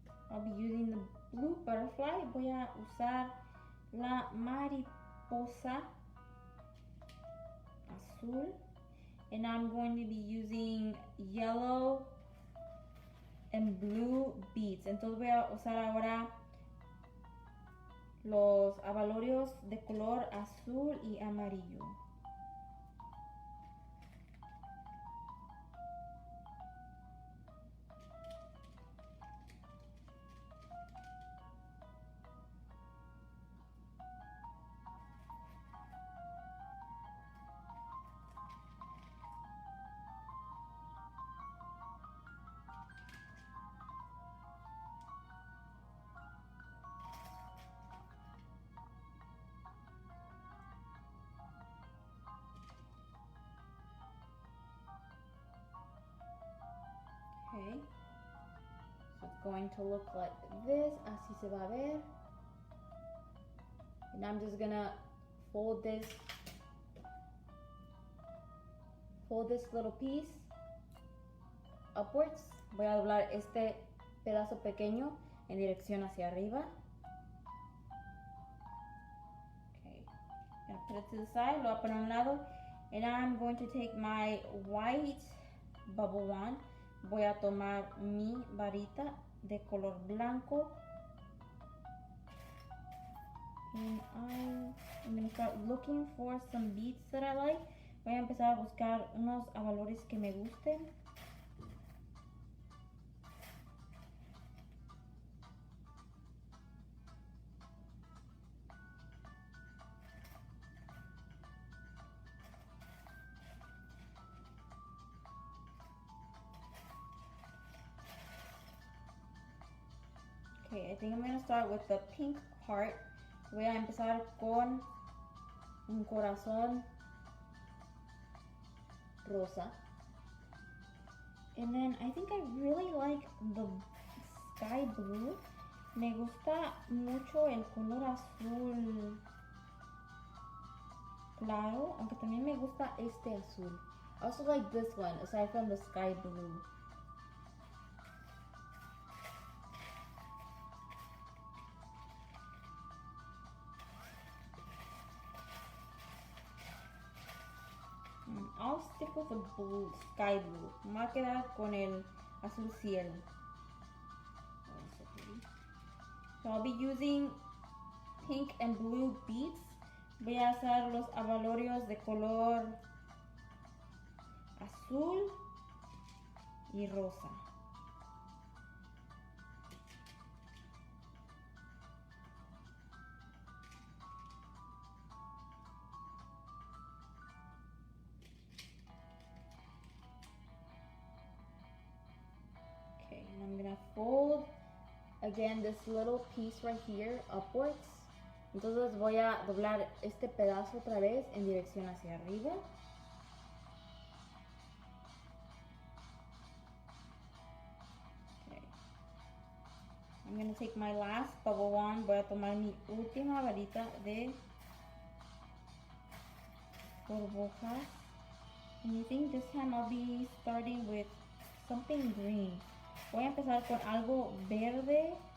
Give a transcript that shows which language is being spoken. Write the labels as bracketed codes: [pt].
[en] I'll be using the blue butterfly. [es] Voy a usar la mariposa azul. [en] And I'm going to be using yellow and blue beads. [es] Entonces voy a usar ahora los abalorios de color azul y amarillo. [en] Okay, so it's going to look like this. [es] Así se va a ver. [en] Now I'm just gonna fold this little piece upwards. [es] Voy a doblar este pedazo pequeño en dirección hacia arriba. [en] Okay, gonna put it to the side, [es] lo voy a poner a un lado. [en] And now I'm going to take my white bubble wand. [es] Voy a tomar mi varita de color blanco. [en] And I'm going to start looking for some beads that I like. [es] Voy a empezar a buscar unos abalores que me gusten. [en] Okay, I think I'm going to start with the pink heart. [es] Voy a empezar con un corazón rosa. [en] And then I think I really like the sky blue. [es] Me gusta mucho el color azul claro, aunque también me gusta este azul. [en] I also like this one, aside from the sky blue. I'll stick with the blue, sky blue. [es] Me voy a quedar con el azul cielo. [en] So I'll be using pink and blue beads. [es] Voy a hacer los abalorios de color azul y rosa. [en] I'm gonna fold again this little piece right here upwards. [es] Entonces voy a doblar este pedazo otra vez en dirección hacia arriba. [en] Okay. I'm gonna take my last bubble wand. [es] Voy a tomar mi última varita de burbujas. [en] And I think this time I'll be starting with something green. [es] Voy a empezar con algo verde.